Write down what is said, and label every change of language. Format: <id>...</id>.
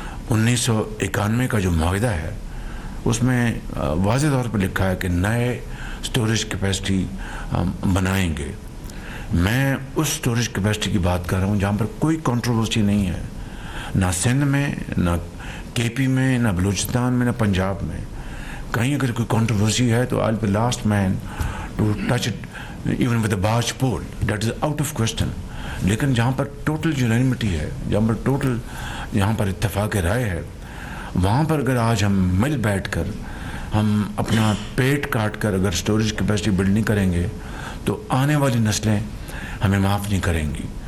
<ur>1991 کا جو معاہدہ ہے اس میں واضح طور پر لکھا ہے کہ نئے اسٹوریج کیپیسٹی ہم بنائیں گے. میں اس اسٹوریج کیپیسٹی کی بات کر رہا ہوں جہاں پر کوئی کنٹروورسی نہیں ہے, نہ سندھ میں, نہ کے پی میں, نہ بلوچستان میں, نہ پنجاب میں. کہیں اگر کوئی کنٹروورسی ہے تو</ur> <en>I'll be last man to touch it even with a barge pole. That is out of question.</en> <ur>لیکن جہاں پر ٹوٹل یونانیمٹی ہے, جہاں پر اتفاق رائے ہے, وہاں پر اگر آج ہم مل بیٹھ کر ہم اپنا پیٹ کاٹ کر اگر اسٹوریج کیپیسٹی بلڈ نہیں کریں گے تو آنے والی نسلیں ہمیں معاف نہیں کریں گی.</ur>